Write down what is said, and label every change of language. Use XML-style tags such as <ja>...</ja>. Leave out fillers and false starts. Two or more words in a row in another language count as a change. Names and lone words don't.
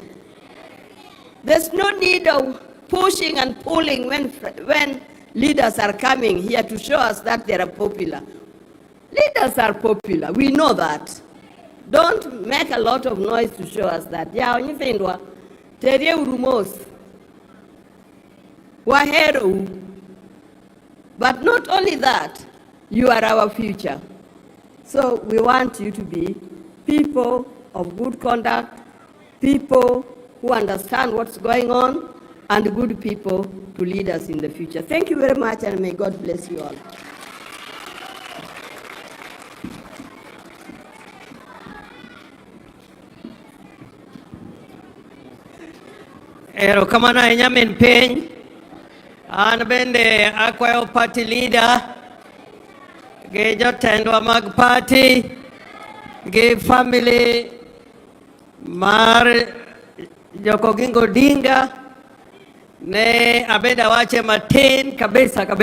<en>There's no need of pushing and pulling when leaders are coming here to show us that they are popular. Leaders are popular. We know that. Don't make a lot of noise to show us that. Yeah, when you think,</en> <luo>Terie urumos, wahero.</luo> <en>But not only that, you are our future. So we want you to be people of good conduct, people who understand what's going on, and good people to lead us in the future. Thank you very much, and may God bless you all.</en> <luo>Erokamano ahinya min piny. An bende akwayo</luo> <en>party leader</en> <luo>gi jotendwa mag party gi family mar Oginga Odinga ne abeda awache matin kabisa.</luo>